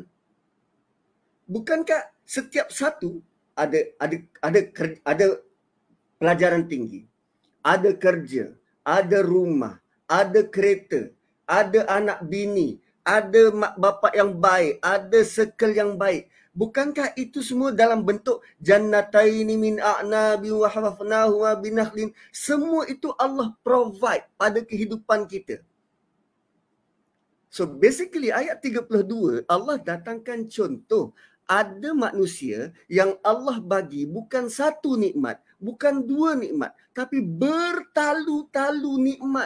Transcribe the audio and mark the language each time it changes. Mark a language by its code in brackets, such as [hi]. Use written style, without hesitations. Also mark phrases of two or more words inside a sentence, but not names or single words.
[ms] Bukankah setiap satu ada pelajaran tinggi, ada kerja, ada rumah, ada kereta, ada anak bini, ada mak bapak yang baik, ada circle yang baik. Bukankah itu semua dalam bentuk [ar] جنتين من أعناب وحففناه وبنخل? [ms] Semua itu Allah provide pada kehidupan kita. [en] So basically [ms] ayat 32 Allah datangkan contoh. Ada manusia yang Allah bagi bukan satu nikmat, bukan 2 nikmat, tapi bertalu-talu nikmat.